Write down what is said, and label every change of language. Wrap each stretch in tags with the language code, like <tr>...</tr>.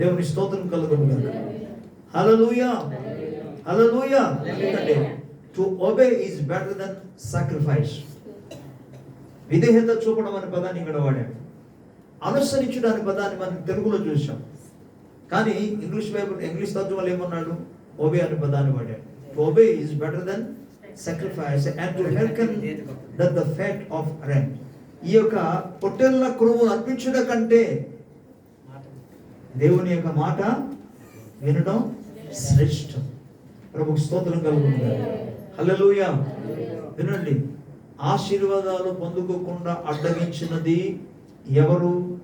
<te>దేవుని స్తోత్రం కలుగును గాక. హల్లెలూయా, హల్లెలూయా.</te> <en>ఎందుకంటే to obey is better than sacrifice.</en> <te>విధేయత చూపడం అనే పదాన్ని ఇక్కడ వాడాడు. అనుసరించడం అనే పదాన్ని మనం తెలుగులో చూసాం, కానీ ఇంగ్లీష్ తర్జుమాలో ఏమన్నాడు? ఒబే అనే పదాన్ని వాడాడు.</te> <en>Obey is better than sacrifice and to hearken that the fat of ram.</en> <te>ఈ యొక్క పొట్టెళ్ళ క్రొవ్వు అర్పించడం కంటే దేవుని యొక్క మాట వినడం శ్రేష్టం. ప్రభుకు స్తోత్రం కలుగును గాక. హల్లెలూయా. వినండి, ఆశీర్వాదాలు పొందుకోకుండా అడ్డగించినది ఎవరు?</te>